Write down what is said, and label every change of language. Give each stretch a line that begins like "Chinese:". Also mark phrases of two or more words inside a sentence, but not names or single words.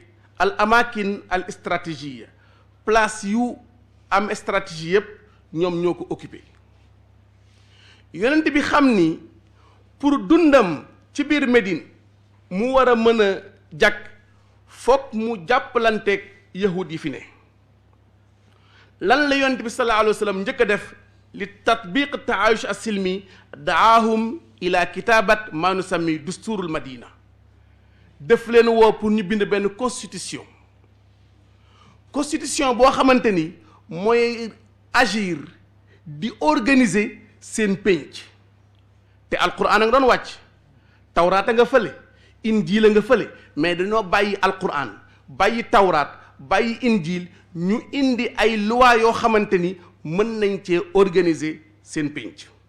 Wolof: al amakin al stratégie place yu am stratégie yëpp ñoom ñoo ko occupé yonent bi xam ni pour dundam ci biir Médine mu war a mën a jag foog mu jàppalanteeg yahud yi fi ne lan la yonent bi
Arabic: صلى الله عليه وسلم
Wolof: njëkk a def li
Arabic: تطبيق التعايش السلمي دعاهم إلى كتابة ما نسمي دستور المدينة
Wolof: def leen woo pour ñu bind benn constitution boo xamante ni mooy agir di organiser seen pénc te alquran a nga doon wàcc tawraat a nga fële injiil a nga fële mais dañoo bàyyi alquran bàyyi tawraat bàyyi injiil ñu indi ay loi yoo xamante ni mën nañ cee organiser seen pénc